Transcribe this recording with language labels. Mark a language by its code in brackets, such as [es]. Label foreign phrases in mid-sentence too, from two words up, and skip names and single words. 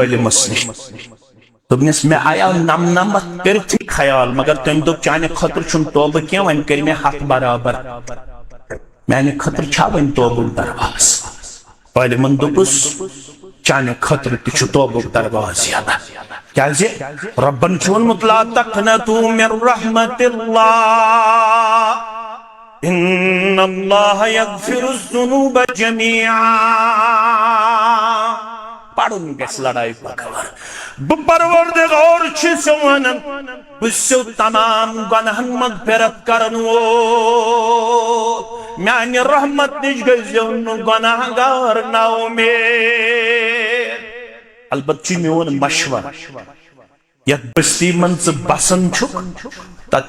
[ks] عالمس نِش دوپنس مےٚ آیاو نمنمت کٔرتھٕے خیال مگر تٔمۍ دوٚپ چانہِ خٲطرٕ چھُنہٕ توبہ کینٛہہ وۄنۍ کٔرۍ مےٚ ہتھ برابر میانہ خٲطرٕ چھا وۄنۍ توبُک درواز عالمن دوٚپُس چانہ خٲطرٕ تہِ چھُ توبُک درواز یلہ کیازِ ربن چھُ ووٚنمُت [ar] لا تقنطوا من رحمت اللہ ان اللہ یغفر الذنوب جميعا [ks] پڑھن گژھِ لڑائی پکوان بہ پروردگار چھُس ونان بہ چھُسو تمام گناہن مغفرت کرن وول میانہ رحمت نش گژھِو نہٕ گناہ گار نا اُمید البتہ چھُ میون مشور یتھ بستی منٛز ژٕ بسان چھُکھ تتہِ